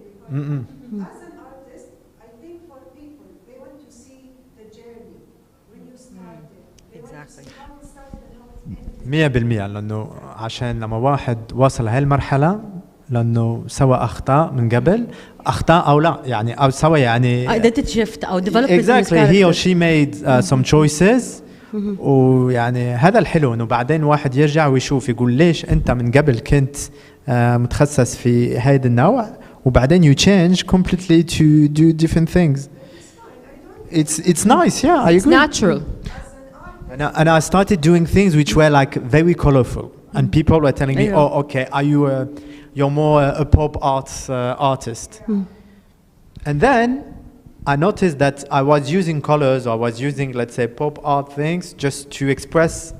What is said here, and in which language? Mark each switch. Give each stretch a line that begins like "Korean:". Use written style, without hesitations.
English: As an artist, I think for people, they want to see the journey when you started. Exactly. How it started and how it ended.
Arabic: 100% لأنه عشان لما واحد وصل هالمرحلة لأنه سوى أخطاء من قبل أخطاء أو لا يعني أو سوى يعني
English: identity shift أو development. Exactly. He or she made some choices.
Arabic: ويعني هذا الحلو إنه بعدين واحد يرجع ويشوف يقول ليش أنت من قبل كنت متخصص في هذا النوع وبعدين
English: you change completely to do different things. It's nice, yeah, I agree. It's natural. And I started doing things which were like very colorful, and people were telling me, "Oh, okay, you're more a pop artist." And then I noticed that I was using colors, or I was using, let's say, pop art things just to express